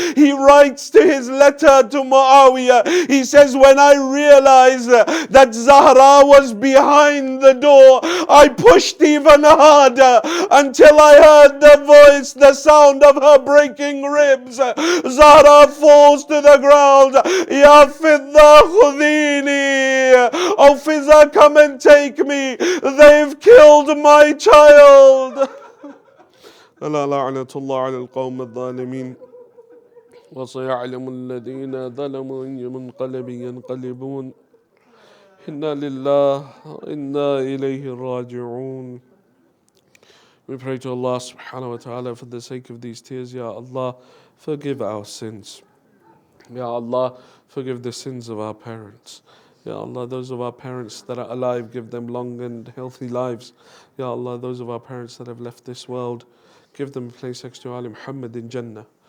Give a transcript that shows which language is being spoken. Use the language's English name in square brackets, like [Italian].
[English] He writes to his letter to Muawiyah. He says, "When I realized that Zahra was behind the door, I pushed even harder until I heard the voice, the sound of her breaking ribs." Zahra falls to the ground. [Arabic] "Ya Fidda khudini, [English] oh Fidda, come and take me. They've killed my child." [Arabic] ألا لعنة الله على القوم الظالمين وسيعلم الذين ظلموا أي منقلب ينقلبون إنا لله وإنا إليه راجعون. [English] We pray to Allah subhanahu wa ta'ala for the sake of these tears, Ya Allah, forgive our sins. Ya Allah, forgive the sins of our parents. Ya Allah, those of our parents that are alive, give them long and healthy lives. Ya Allah, those of our parents that have left this world, give them a place next to Ali Muhammad in Jannah.